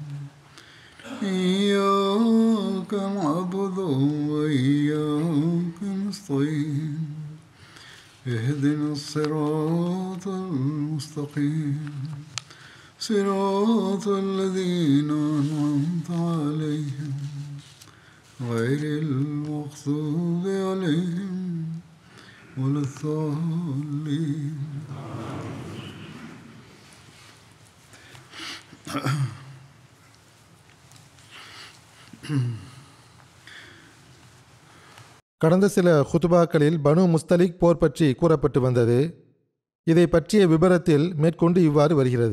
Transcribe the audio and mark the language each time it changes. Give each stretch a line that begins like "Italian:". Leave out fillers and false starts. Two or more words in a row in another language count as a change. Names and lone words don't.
Arabic: إياك نعبد وإياك نستعين اهدنا الصراط المستقيم صراط الذين أنعمت عليهم غير المغضوب عليهم ولا الضالين.
Tamil: கடந்த சில ஹுதுபாக்களில் பனு முஸ்தலிக் போர் பற்றி கூறப்பட்டு வந்தது. இதை பற்றிய விபரத்தில் மேற்கொண்டு இவ்வாறு வருகிறது.